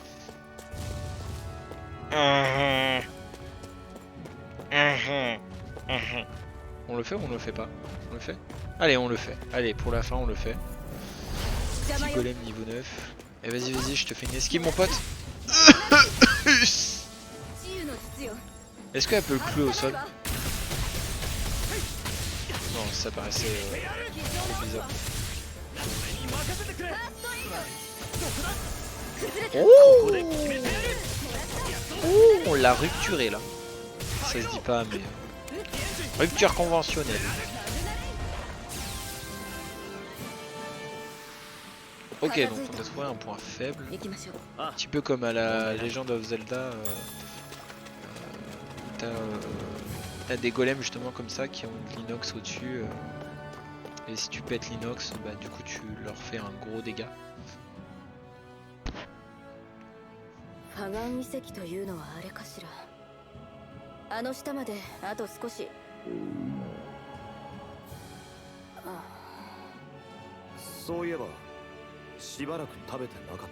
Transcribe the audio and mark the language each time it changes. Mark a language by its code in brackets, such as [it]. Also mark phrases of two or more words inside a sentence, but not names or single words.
[fr] On le fait ou on le fait pas? On le fait? Allez, on le fait. Allez, pour la fin, on le fait. Petit golem niveau 9. Et vas-y, vas-y, je te fais une esquive, mon pote. [ja] の術よ。 [fr] Est-ce qu'elle peut le clouer au [ja] 外さ [fr] sol? [ja] ないわ。 [fr] Non, ça paraissait trop bizarre. [ja] 崩れた。 [fr] Oh, oh, on l'a rupturé là. Ça se dit pas, mais rupture conventionnelle. Ok, donc on a trouvé un point faible. [ja] 行きましょう。 [fr] Un petit peu comme à la Legend of Zelda. T'as des golems justement comme ça qui ont de l'inox au-dessus. Et si tu pètes l'inox, bah du coup tu leur fais un gros dégât. [ja] ファガン遺跡というのはあれかしら。あの下まであと少し。あそういえばしばらく食べてなかったな。